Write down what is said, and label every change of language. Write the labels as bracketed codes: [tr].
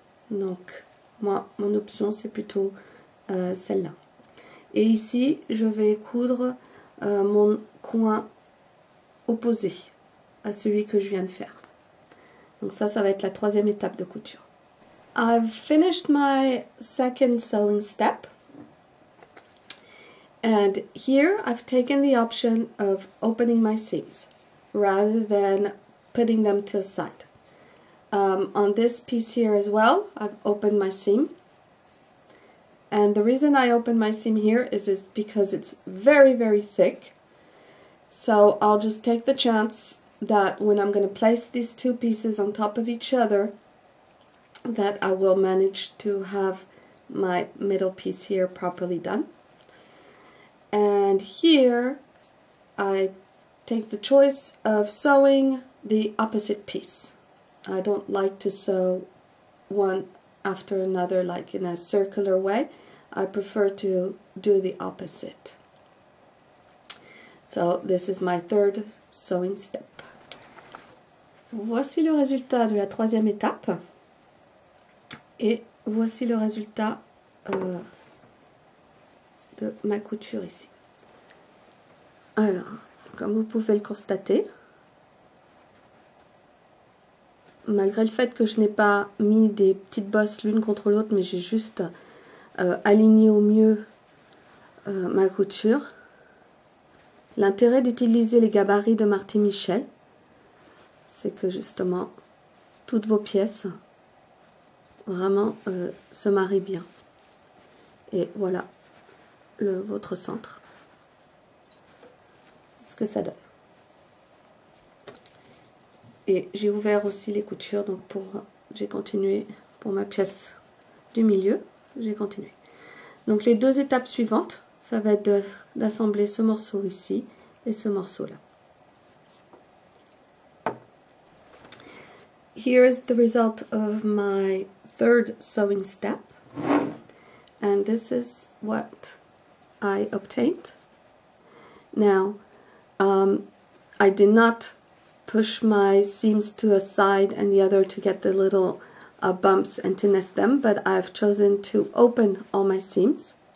[fr] Donc moi, mon option c'est plutôt celle-là. Et ici, je vais coudre mon coin opposé à celui que je viens de faire. Donc ça va être la troisième étape de couture. [en] I've finished my second sewing step, and here I've taken the option of opening my seams rather than putting them to a side. On this piece here as well, I've opened my seam, and the reason I opened my seam here is because it's very thick. So I'll just take the chance that when I'm going to place these two pieces on top of each other, that I will manage to have my middle piece here properly done. And here I take the choice of sewing the opposite piece. I don't like to sew one after another like in a circular way. I prefer to do the opposite. So this is my third sewing step. [fr] Voici le résultat de la troisième étape et voici le résultat de ma couture ici. Alors, comme vous pouvez le constater, malgré le fait que je n'ai pas mis des petites bosses l'une contre l'autre, mais j'ai juste aligné au mieux ma couture. L'intérêt d'utiliser les gabarits de Marty Michel, c'est que justement, toutes vos pièces vraiment se marient bien. Et voilà votre centre. Ce que ça donne. Et j'ai ouvert aussi les coutures, donc j'ai continué pour ma pièce du milieu, j'ai continué. Donc les deux étapes suivantes, ça va être d'assembler ce morceau ici et ce morceau là. [en] Here is the result of my third sewing step, and this is what I obtained. Now, I did not push my seams to a side and the other to get the little bumps and to nest them, but I've chosen to open all my seams.